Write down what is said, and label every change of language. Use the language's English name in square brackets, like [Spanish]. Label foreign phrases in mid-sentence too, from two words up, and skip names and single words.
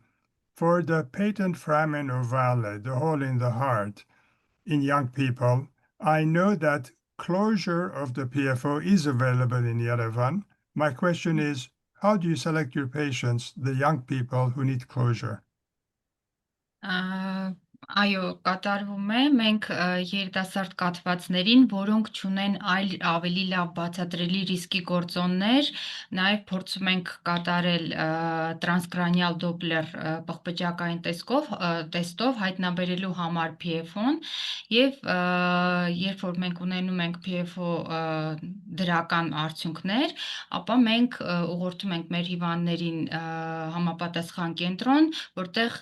[English] For the patent foramen ovale, the hole in the heart in young people, I know that closure of the PFO is available in Yerevan. My question is, how do you select your patients, the young people who need closure? [Armenian] Այո, կատարվում է։ Մենք երիտասարդ կաթվածներին, որոնք չունեն այլ ավելի լավ բացատրելի ռիսկի գործոններ, նաև փորձում ենք կատարել տրանսկրանիալ դոպլեր պղպջակային տեստով հայտնաբերելու համար PFO-ն եւ երբ որ մենք ունենում ենք PFO դրական արդյունքներ, ապա մենք ուղղորդում ենք մեր հիվանդներին համապատասխան կենտրոն, որտեղ